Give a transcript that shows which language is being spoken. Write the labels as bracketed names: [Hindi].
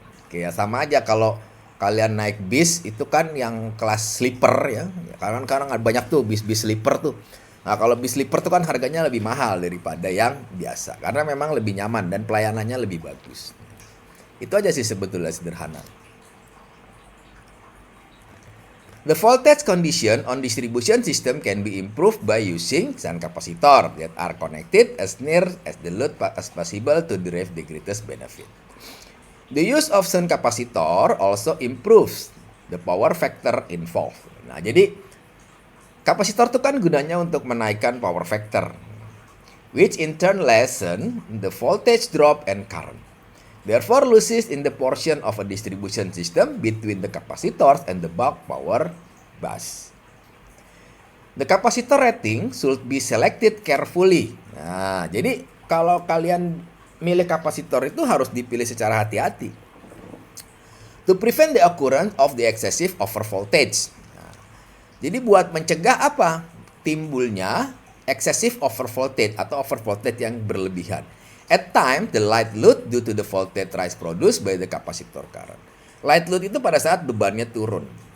[Indonesian] Oke, ya sama aja kalau kalian naik bis itu kan yang kelas sleeper ya. Karena sekarang banyak tuh bis-bis sleeper tuh. Nah, kalau bis sleeper tuh kan harganya lebih mahal daripada yang biasa. Karena memang lebih nyaman dan pelayanannya lebih bagus. Itu aja sih sebetulnya sederhana. [English] The voltage condition on distribution system can be improved by using shunt capacitor that are connected as near as the load as possible to derive the greatest benefit. The use of shunt capacitor also improves the power factor involved. [Indonesian] Nah, jadi kapasitor itu kan gunanya untuk menaikkan power factor, [English] which in turn lessen the voltage drop and current. Therefore, losses in the portion of a distribution system between the capacitors and the bulk power bus. The capacitor rating should be selected carefully. [Indonesian] Nah, jadi kalau kalian milih kapasitor itu harus dipilih secara hati-hati. [English] To prevent the occurrence of the excessive overvoltage. [Indonesian] Nah, jadi buat mencegah apa? Timbulnya excessive overvoltage atau overvoltage yang berlebihan. [English] At times, the light load due to the voltage rise produced by the capacitor current. [Indonesian] Light load itu pada saat bebannya turun.